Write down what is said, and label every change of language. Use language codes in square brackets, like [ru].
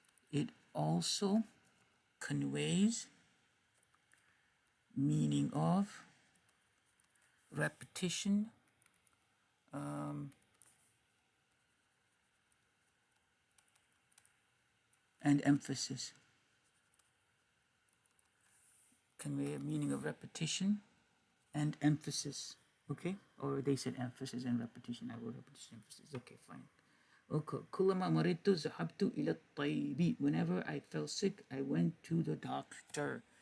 [en] It also conveys meaning of repetition, and emphasis. Convey a meaning of repetition and emphasis. Okay, or they said emphasis and repetition. I wrote repetition, emphasis. Okay, fine. Okay. [ar] كلما مرضت ذهبت إلى الطبيب. [en] Whenever I fell sick, I went to the doctor.